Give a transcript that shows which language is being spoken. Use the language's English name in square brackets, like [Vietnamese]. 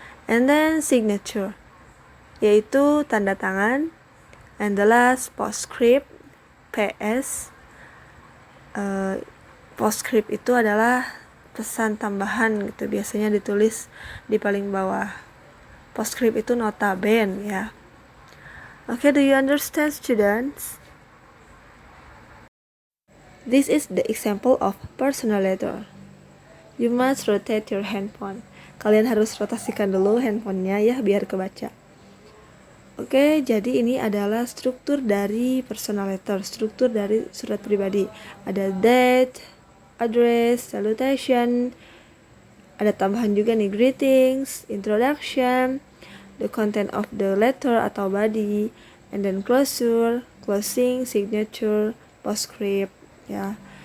[English] And then signature, [Indonesian] yaitu tanda tangan, [English] and the last postscript, PS. [Indonesian] Postscript itu adalah pesan tambahan gitu, biasanya ditulis di paling bawah. Postscript itu nota ben ya. [English] Okay, do you understand, students? This is the example of personal letter. You must rotate your handphone. [Indonesian] Kalian harus rotasikan dulu handphonenya ya biar kebaca. Oke, jadi ini adalah struktur dari personal letter, struktur dari surat pribadi. [English] Ada date, address, salutation, [Indonesian] ada tambahan juga nih [English] greetings, introduction, the content of the letter atau body, and then closure, closing, signature, postscript ya.